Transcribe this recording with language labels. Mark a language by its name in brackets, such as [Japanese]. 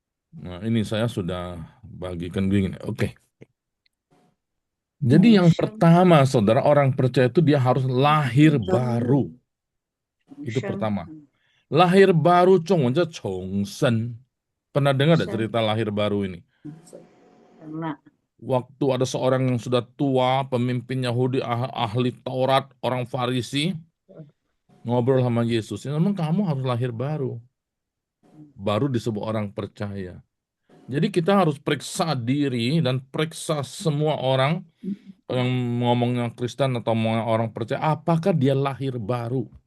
[Indonesian] Nah, ini saya sudah bagikan begini. Oke. Jadi yang pertama, saudara, orang percaya itu dia harus lahir baru. Itu pertama. Lahir baru, [Chinese] 中文叫重生. [Indonesian] Pernah dengar enggak cerita lahir baru ini? Karena Waktu ada seorang yang sudah tua, pemimpin Yahudi, ahli Taurat, orang Farisi, ngobrol sama Yesus. Memang kamu harus lahir baru. Baru disebut orang percaya. Jadi kita harus periksa diri dan periksa semua orang yang ngomongnya Kristen atau orang percaya, apakah dia lahir baru?